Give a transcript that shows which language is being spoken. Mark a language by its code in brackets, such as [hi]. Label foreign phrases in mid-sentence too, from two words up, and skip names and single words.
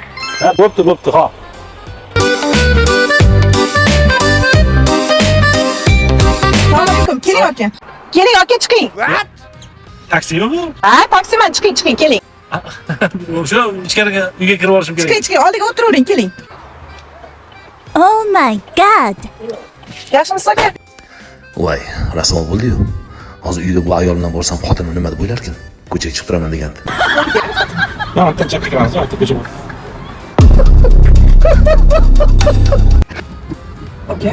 [uz] Ha, bo'pti, ha. Assalomu keling aka. Keling aka, chiqing. Taksi yo'qmi? Ha, taksiman, chiqing, keling. O'sha ichkariga uyga kirib olishim kerak. Chiqing, oldiga o'tiravering, keling. [en] Oh my god. [uz] Yaxshimisiz aka? Voy, rasvo bo'ldi-yu. Hozir uyga bu ayol bilan borsam xotinim nima deb o'ylarkin? Ko'chaga chiqib turaman degandi. Men tinchib kiraman, ko'chaga. Aka.